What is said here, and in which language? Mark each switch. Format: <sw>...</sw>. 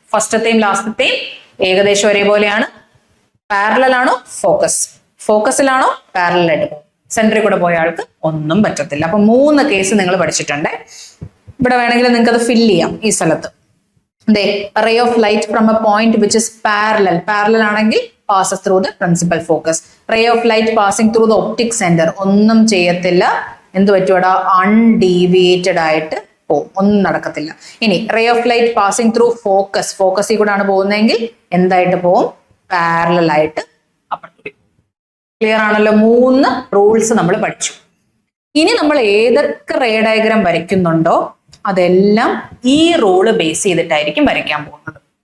<ml>ഫസ്റ്റത്തെയും ലാസ്റ്റത്തെയും ഏകദേശം ഒരേപോലെയാണ്. പാരലൽ ആണോ? ഫോക്കസിലാണോ? പാരലൽ ആയിട്ട് പോകും. സെന്ററിൽ കൂടെ പോയ ആൾക്ക് ഒന്നും പറ്റത്തില്ല. അപ്പൊ 3 കേസ് നിങ്ങൾ പഠിച്ചിട്ടുണ്ട്. ഇവിടെ വേണമെങ്കിൽ നിങ്ങൾക്ക് അത് ഫില്ല് ചെയ്യാം ഈ സ്ഥലത്ത്. Ray of light from A point which is parallel ആണെങ്കിൽ</ml> <en>passes through the principal focus. Ray of light passing through the optic center</en> <ml>ഒന്നും ചെയ്യത്തില്ല. എന്ത് പറ്റുവാടാ? അൺഡീവിയേറ്റഡ് ആയിട്ട് പോകും, ഒന്നും നടക്കത്തില്ല. ഇനി ray of light passing through ഫോക്കസിൽ കൂടെ ആണ് പോകുന്നതെങ്കിൽ എന്തായിട്ട് പോകും? പാരലൽ ആയിട്ട് അപ്പുറത്ത്. ക്ലിയർ ആണല്ലോ? 3 റൂൾസ് നമ്മൾ പഠിച്ചു. ഇനി നമ്മൾ ഏതൊക്കെ റേ ഡയഗ്രാം വരയ്ക്കുന്നുണ്ടോ അതെല്ലാം ഈ റൂള് ബേസ് ചെയ്തിട്ടായിരിക്കും വരയ്ക്കാൻ പോകുന്നത്.</ml>